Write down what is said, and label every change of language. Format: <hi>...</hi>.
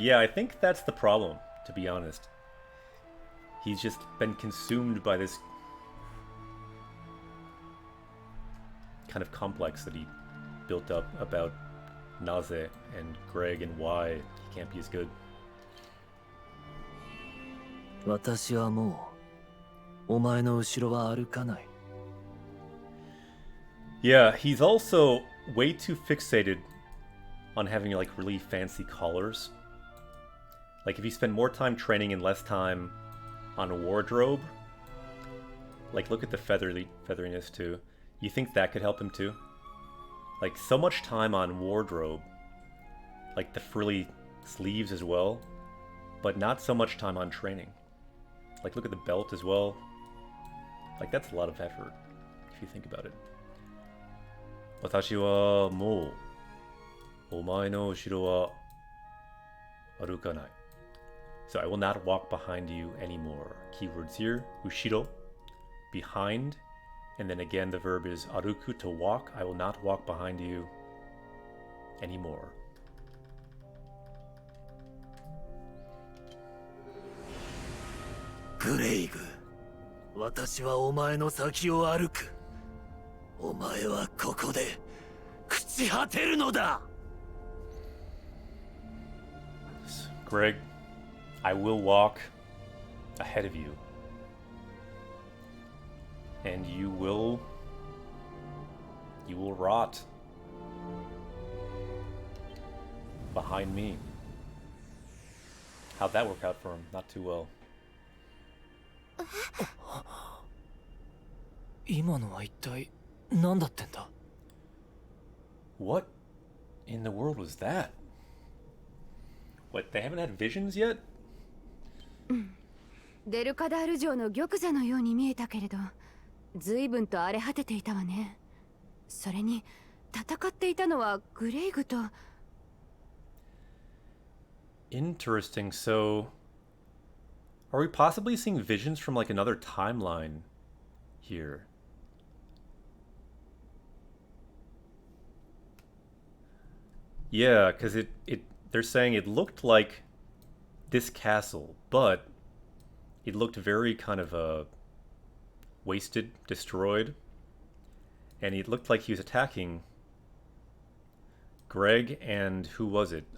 <en>Yeah, I think that's the problem, to be honest. He's just been consumed by this kind of complex that he built up about Naze and Greg and why he can't be as good.</en> <ja>私はもうお前の後ろは歩かない。</ja> <en>Yeah, he's also way too fixated on having like really fancy collars. Like if you spend more time training and less time on a wardrobe, like look at the featheriness too. You think that could help him too? Like so much time on wardrobe, like the frilly sleeves as well, but not so much time on training. Like look at the belt as well. Like that's a lot of effort if you think about it.</en> <ja>私はもうお前の後ろは歩かない。</ja> <en>So I will not walk behind you anymore. Keywords here, ushiro, behind, and then again the verb is aruku, to walk. I will not walk behind you anymore.</en> <ja>グレイグ、私はお前の先を歩く。お前はここで朽ち果てるのだ。</ja> <en>Greg, I will walk ahead of you. And you will rot behind me. How'd that work out for him? Not too well.</en> <ja>今のは一体何だってんだ。</ja> <en>What in the world was that? What, they haven't had visions yet?</en> <ja>デルカダール城の玉座のように見えたけれど、随分と荒れ果てていたわね。それに戦っていたのはグレイグと。</ja> <en>Interesting. So, are we possibly seeing visions from like another timeline here? Yeah, because they're saying it looked like this castle, but it looked very kind of wasted, destroyed, and it looked like he was attacking Greg and who was it?</en>